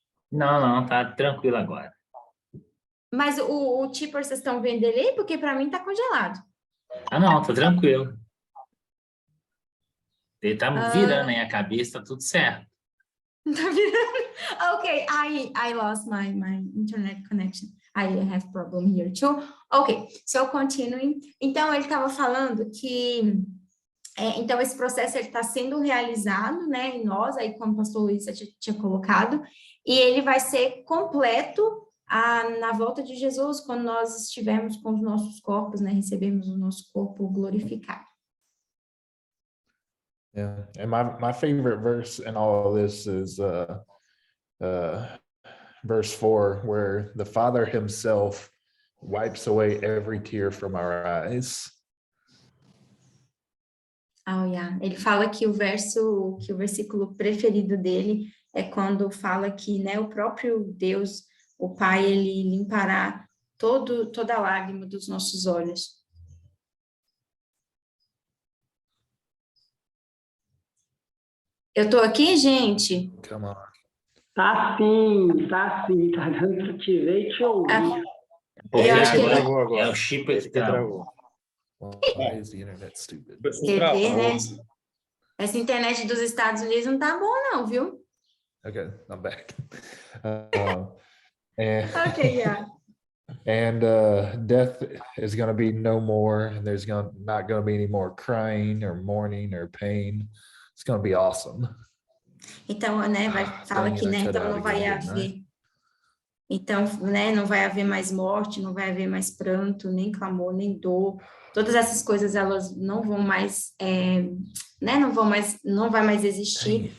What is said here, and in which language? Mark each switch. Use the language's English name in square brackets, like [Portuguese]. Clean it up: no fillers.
[Portuguese] Não, tá tranquilo agora. Mas o Tipper, vocês estão vendo ele aí? Porque para mim tá congelado. Ah, não, tá tranquilo. Ele tá virando aí a cabeça, tá tudo certo. Tá virando? [English] Ok, I lost my internet connection. I have problem here too. Ok, so continuing. [Portuguese] Então, ele estava falando que então esse processo está sendo realizado, né, em nós, aí como o pastor Luiz tinha colocado, e ele vai ser completo na volta de Jesus, quando nós estivermos com os nossos corpos, né, recebemos o nosso corpo glorificado. [English] Yeah, and my favorite verse in all of this is verse 4, where the Father himself wipes away every tear from our eyes. Oh, yeah. [Portuguese] Ele fala que o versículo preferido dele é quando fala que, né, o próprio Deus, o Pai, ele limpará toda a lágrima dos nossos olhos. Eu tô aqui, gente? [English] Come on. [Portuguese] Tá sim. Tá dando para te ver e te ouvir. Porque Eu acho que agora é o chip que travou. [English] Why is the internet stupid? [Portuguese] TV, né? Essa internet dos Estados Unidos não tá bom não, viu? [English] Okay, I'm back. Okay, yeah. And death is going to be no more, and there's not going to be any more crying or mourning or pain. It's going to be awesome. [Portuguese] Então, né, fala que, né, então não vai haver. Então, né, não vai haver mais morte, não vai haver mais pranto, nem clamor, nem dor. Todas essas coisas, elas não vão mais, né, não vai mais existir.